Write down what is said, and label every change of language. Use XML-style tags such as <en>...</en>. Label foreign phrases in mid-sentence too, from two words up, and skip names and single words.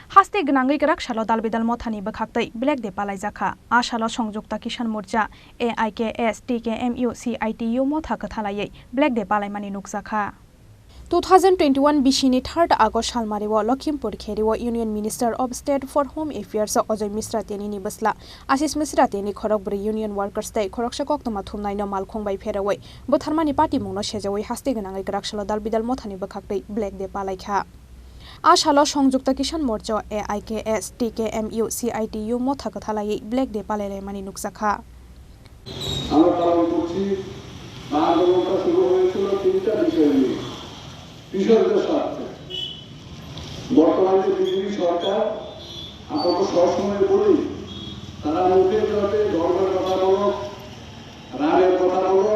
<brx>हास्ते गनांगै गराक सालो दालबिदाल मथानि बखाक्तै</brx> <en>Black Day</en> <brx>पालाइजाखा आ सालो संयुक्त किसान मोर्चा AIKS TKMU CITU मथा कथालायै</brx> <en>Black Day</en> <brx>पालाइमानि नुकजाखा 2021 बिसिनि 3 आगस्ट सालमारिव लखिमपुर खेरिव</brx> <en>Union Minister of State for Home Affairs</en> <brx>अजय मिश्रा तेनी बसला आशिष मिश्रा तेनी खरगब्रै</brx> <en>union workers</en> <brx>तै खरकसा कक्तमा थुमनायनो मालखंबाय फेरावै बोथारमानि पार्टी मुंनो सेजावै हास्ते गनांगै गराक सालो दालबिदाल मथानि बखाक्तै</brx> <en>Black Day</en> <brx>पालाइखा आसालो संयुक्त किसान मोर्चा AIKS TKMU CITU मथा कथालायै</brx> <en>Black Day</en> <brx>पालाइलायमानि नुकजाखा</brx> <bn>আমরা পালন করছি আন্দোলনটা শুরু হয়েছিল তিনটা বিষয় নিয়ে কৃষকদের স্বার্থে বর্তমানে বিজেপি সরকার আমরা সবসময় বলি তারা মুখে যাতে ধর্মের কথা বলো রানের কথা বলো</bn>